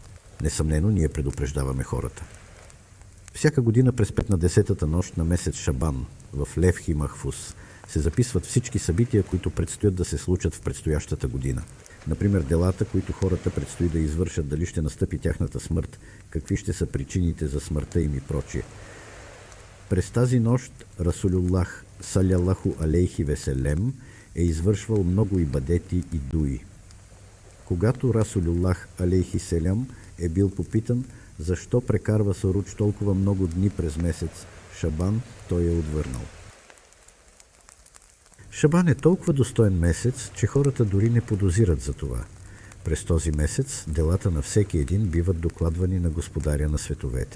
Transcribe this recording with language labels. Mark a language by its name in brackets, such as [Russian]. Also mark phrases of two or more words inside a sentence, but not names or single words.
[Bulgarian] Несъмнено, ние предупреждаваме хората. Всяка година през 15-та нощ на месец Шабан в Левхи Махфус се записват всички събития, които предстоят да се случат в предстоящата година. Например, делата, които хората предстои да извършат, дали ще настъпи тяхната смърт, какви ще са причините за смъртта им и прочие. През тази нощ Расулуллах [Arabic] صلى الله عليه وسلم [Bulgarian] е извършвал много ибадети и дуи. Когато Расулуллах [Arabic] عليه السلام [Bulgarian] е бил попитан защо прекарва Саруч толкова много дни през месец Шабан, той е отвърнал: Шабан е толкова достоен месец, че хората дори не подозират за това. През този месец делата на всеки един биват докладвани на Господаря на световете.